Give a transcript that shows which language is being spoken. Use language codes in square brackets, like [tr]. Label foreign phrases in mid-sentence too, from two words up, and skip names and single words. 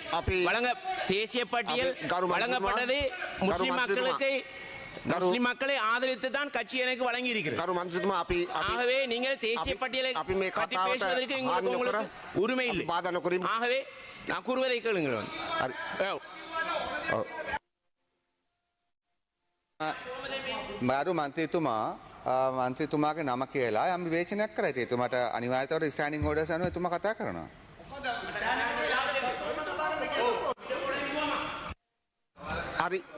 [ta] வழங்கப்பட்டது முஸ்லிம் மக்களுக்கு, முஸ்லிம் மக்களை ஆதரித்து தான் கட்சி எனக்கு வழங்கி இருக்கிறது. ஆகவே நீங்கள் தேசிய பட்டியலை பற்றி பேசுவதற்கு உங்களுக்கு உரிமை இல்லை. ஆகவே நான் கூறுவதை கேளுங்கள். [si] මාරු මන්ත්‍රීතුමාගේ නම කියලා යම් විවේචනයක් කරා. එතුමාට අනිවාර්යයෙන්ම [en] standing orders [si] අනුව එතුමා කතා කරනවා. හරි.